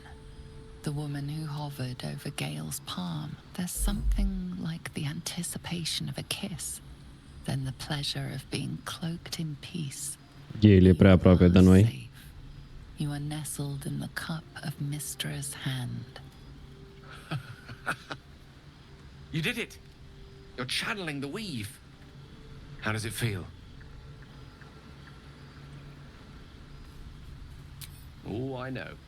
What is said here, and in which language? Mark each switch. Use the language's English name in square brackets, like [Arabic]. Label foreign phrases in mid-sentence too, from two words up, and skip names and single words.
[English] The woman who hovered over Gale's palm. There's something like the anticipation of a kiss, then the pleasure of being cloaked in peace. [Romanian] Gale e prea aproape de noi. [English] Safe. You are nestled in the cup of Mistra's hand. You did it! You're channeling the weave. How does it feel? Oh, I know.